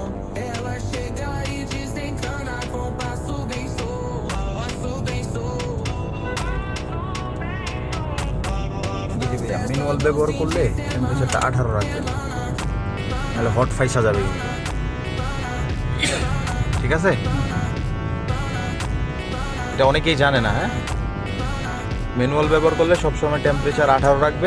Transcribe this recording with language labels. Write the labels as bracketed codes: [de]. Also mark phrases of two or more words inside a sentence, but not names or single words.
[pt] Ela chega e desencana com passo bem solto, passo bem solto. [bn] ম্যানুয়াল ব্যবহার করলে টেম্পারেচারটা 18 রাখবেন, নাহলে হট ফাইসা যাবে কিন্তু। ঠিক আছে, এটা অনেকেই জানে না। হ্যাঁ, ম্যানুয়াল ব্যবহার করলে সবসময় টেম্পারেচার 18 রাখবেন।